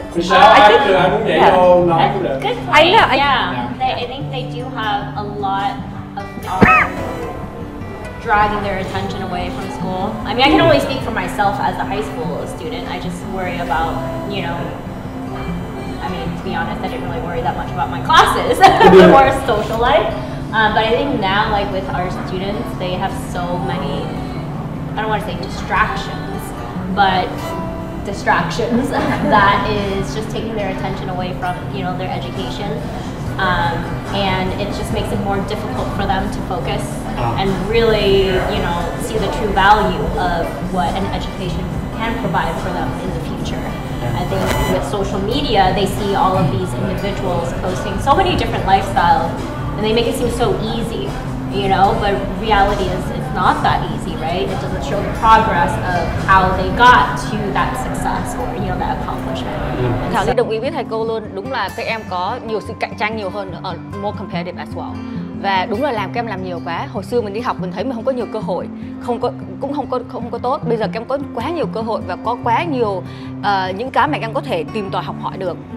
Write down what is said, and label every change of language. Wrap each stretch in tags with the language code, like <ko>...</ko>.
<vi>I muốn dạy vô nói cũng được.</vi> <en>I think they do have a lot of dragging their attention away from school. I mean, I can only speak for myself as a high school student. I just worry about, I mean, to be honest, I didn't really worry that much about my classes, more social life. But I think now, like with our students, they have so many, I don't want to say distractions, but distractions that is just taking their attention away from, their education. And it just makes it more difficult for them to focus and really, see the true value of what an education can provide for them in the future. I think with social media, they see all of these individuals posting so many different lifestyles, and they make it seem so easy, but reality is it's not that easy, right? It doesn't show the progress of how they got to that success or, that accomplishment.</en> <vi>Thảo Lý đồng ý với thầy cô luôn, đúng là các em có nhiều sự cạnh tranh nhiều hơn ở</vi> <en>more competitive as well.</en> <vi>Và đúng là các em làm nhiều quá. Hồi xưa mình đi học mình thấy mình không có nhiều cơ hội, cũng không có tốt. Bây giờ các em có quá nhiều cơ hội và có quá nhiều những cái mà các em có thể tìm tòi học hỏi được.</vi>